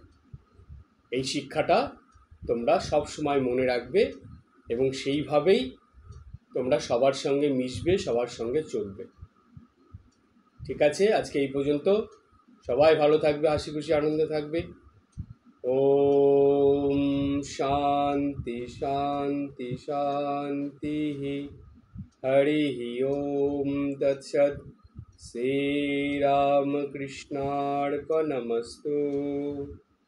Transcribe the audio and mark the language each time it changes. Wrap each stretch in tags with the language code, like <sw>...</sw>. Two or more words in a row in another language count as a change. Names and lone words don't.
<bn>এই শিক্ষাটা তোমরা সব সময় মনে রাখবে এবং সেইভাবেই তোমরা সবার সঙ্গে মিশবে, সবার সঙ্গে চলবে। ঠিক আছে, আজকে এই পর্যন্ত। সবাই ভালো থাকবে, হাসি খুশি আনন্দে থাকবে।</bn> <sa>ओम शांति शांति शांति। हरि ओम तत्सत्। श्री राम कृष्णार्पणमस्तु।</sa>